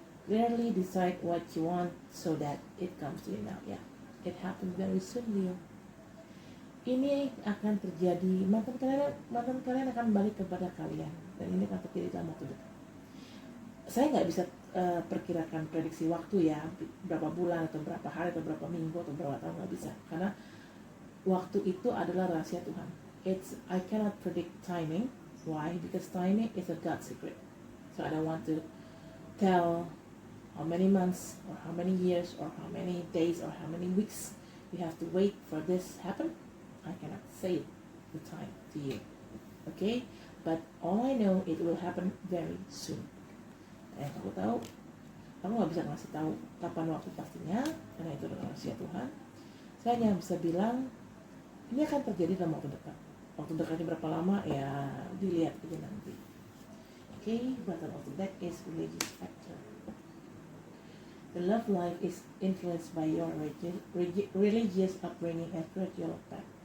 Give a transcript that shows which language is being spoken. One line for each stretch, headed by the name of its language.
English: Rarely decide what you want so that it comes to you now. Yeah, it happens very soon, Leo.
Indonesian: Ini akan terjadi, mantan kalian akan balik kepada kalian, dan ini akan terjadi dalam waktu dekat. Saya nggak bisa perkirakan prediksi waktu ya, berapa bulan atau berapa hari atau berapa minggu atau berapa tahun, nggak bisa, karena waktu itu adalah rahasia Tuhan.
English: I cannot predict timing, Why? Because timing is a God secret. So I don't want to tell how many months or how many years or how many days or how many weeks you have to wait for this happen. I cannot say the time to you. Okay? But all I know, it will happen very soon.
Indonesian: Aku tahu, aku nggak bisa ngasih tahu kapan waktu pastinya, karena itu adalah rahasia Tuhan. Saya hanya bisa bilang ini akan terjadi dalam waktu dekat. Waktu dekatnya berapa lama ya dilihat aja nanti.
English: Okay, bottom of the deck is religious factor. The love life is influenced by your religious upbringing and spiritual path.